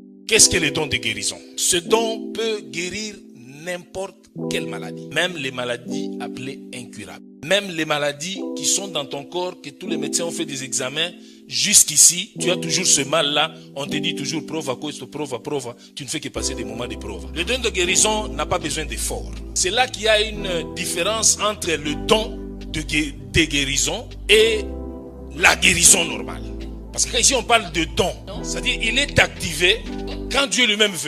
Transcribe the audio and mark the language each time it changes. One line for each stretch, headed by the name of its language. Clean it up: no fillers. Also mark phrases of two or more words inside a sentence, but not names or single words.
French: Qu'est-ce que le don de guérison? Ce don peut guérir n'importe quelle maladie. Même les maladies appelées incurables. Même les maladies qui sont dans ton corps, que tous les médecins ont fait des examens, jusqu'ici, tu as toujours ce mal-là. On te dit toujours,
Italian: prova questo, prova.
French: Tu ne fais que passer des moments de prova. Le don de guérison n'a pas besoin d'effort. C'est là qu'il y a une différence entre le don de guérison et la guérison normale. Parce que ici on parle de don, c'est-à-dire il est activé quand Dieu lui-même veut.